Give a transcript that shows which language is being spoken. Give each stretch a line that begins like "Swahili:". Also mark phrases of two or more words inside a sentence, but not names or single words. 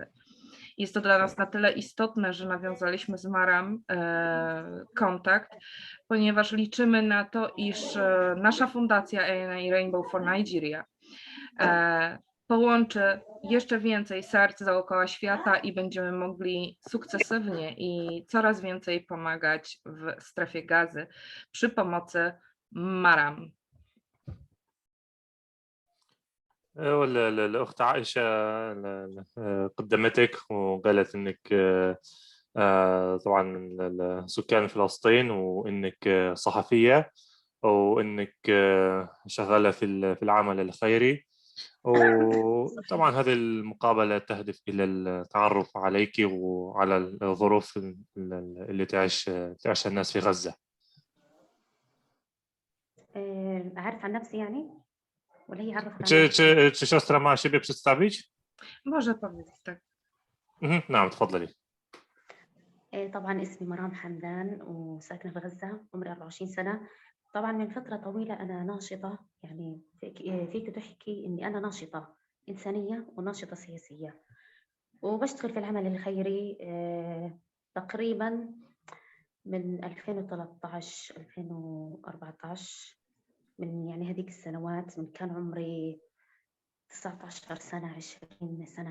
Polish: Jest to dla nas na tyle istotne, że nawiązaliśmy z Maram kontakt, ponieważ liczymy na to, iż nasza fundacja ANA Rainbow for Nigeria połączy jeszcze więcej serc dookoła świata i będziemy mogli sukcesywnie i coraz więcej pomagać w strefie Gazy przy pomocy Maram.
Arabic: الأخت عائشة قدمتك وقالت إنك طبعا من سكان فلسطين وإنك صحفية وإنك شغالة في العمل الخيري، وطبعا هذه المقابلة تهدف إلى التعرف عليك وعلى الظروف اللي تعيشها الناس في غزة. أعرف عن نفسي يعني؟ ولا هي عرفت عن
Polish: Czy siostra ma siebie przedstawić? Może powiedzieć tak.
Arabic: نعم تفضلي. طبعا اسمي مرام حمدان وساكنة في غزة، عمري 24 سنة. طبعا من فترة طويلة أنا ناشطة، يعني فيك تحكي إني أنا ناشطة إنسانية وناشطة سياسية، وبشتغل في العمل الخيري تقريبا من 2013 2014، من يعني هذيك السنوات، من كان عمري 19 سنة 20 سنة.